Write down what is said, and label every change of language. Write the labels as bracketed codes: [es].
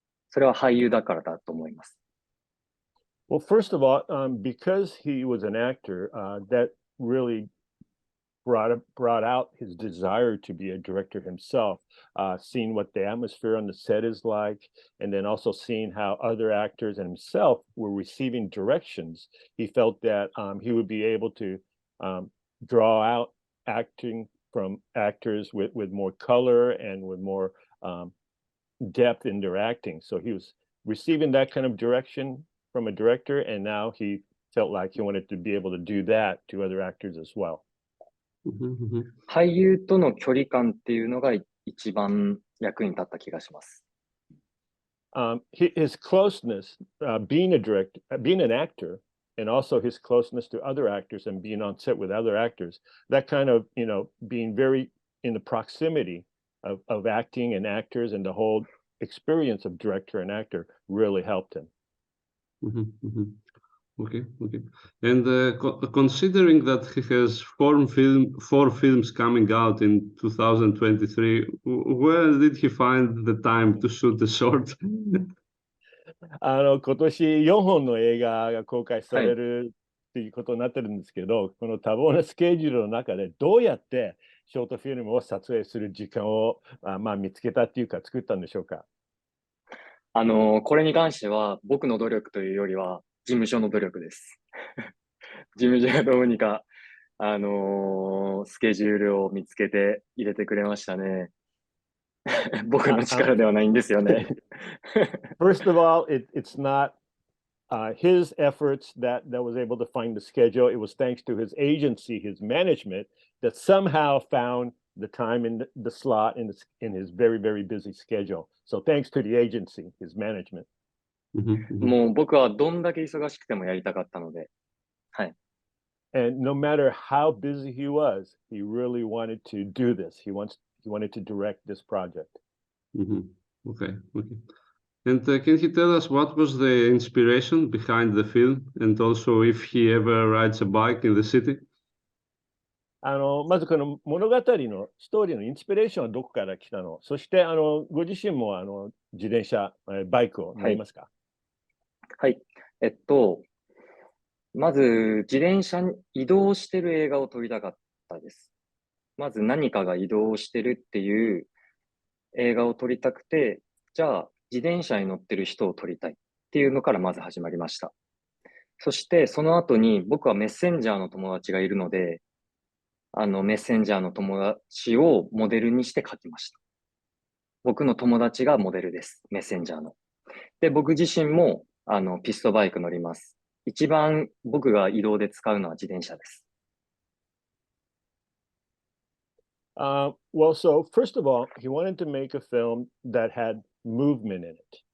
[ja] それは俳優だからだと思います。 [en] Well, first of all, because he was an actor, that really brought out his desire to be a director himself, seeing what the atmosphere on the set is like, and then also seeing how other actors and himself were receiving directions. He felt that he would be able to draw out acting from actors with more color and with more depth in their acting. So he was receiving that kind of direction from a director, and now he felt like he wanted to be able to do that to other actors as well. [ja] 俳優との距離感っていうのが一番役に立った気がします。 [en] His closeness, being an actor, and also his closeness to other actors and being on set with other actors, that kind of, being very in the proximity of acting and actors and the whole experience of director and actor really helped him. Okay. And considering that he has four films coming out in 2023, where did he find the time to shoot the short? [ja] 今年4本の映画が公開されるっていうことになってるんですけど、この多忙なスケジュールの中でどうやってショートフィルムを撮影する時間を見つけたっていうか作ったんでしょうか。これに関しては僕の努力というよりは事務所の努力です。事務所がどうにか、スケジュールを見つけて入れてくれましたね。僕の力ではないんですよね。 [en] First of all, it's not his efforts that was able to find the schedule. It was thanks to his agency, his management, that somehow found the time in the slot in his very, very busy schedule. So thanks to the agency, his management. [ja] もう僕はどんだけ忙しくてもやりたかったので、はい。 [en] And no matter how busy he was, he really wanted to do this. He wanted to direct this project. Okay. And can you tell us what was the inspiration behind the film, and also if he ever rides a bike in the city? [ja] まずこの物語のストーリーのインスピレーションはどこから来たの？そしてご自身も自転車、バイクを乗りますか？はい。まず自転車に移動してる映画を撮りたかったです。まず何かが移動してるっていう映画を撮りたくて、じゃあ自転車に乗ってる人を撮りたいっていうのからまず始まりました。そしてその後に僕はメッセンジャーの友達がいるので、メッセンジャーの友達をモデルにして書きました。僕の友達がモデルです。メッセンジャーの。で、僕自身も、ピストバイク乗ります。一番僕が移動で使うのは自転車です。 [en] Well, so first of all, he wanted to make a film that had movement in it.